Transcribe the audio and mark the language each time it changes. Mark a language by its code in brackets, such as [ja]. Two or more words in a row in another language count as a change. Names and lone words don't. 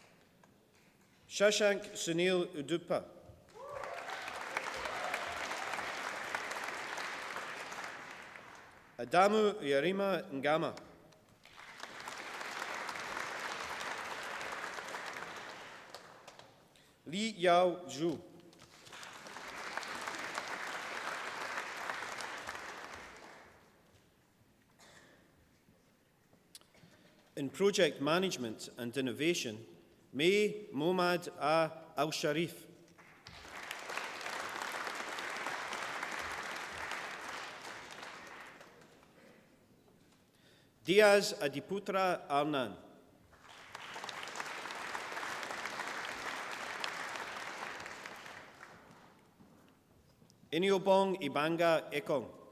[en] Shashank Sunil Udupa. Adamu Yarima Ngama. Li Yao Zhu. In project management and innovation, May Momad Al Sharif. Diaz Adiputra Arnan. Iniobong Ibanga Ekong.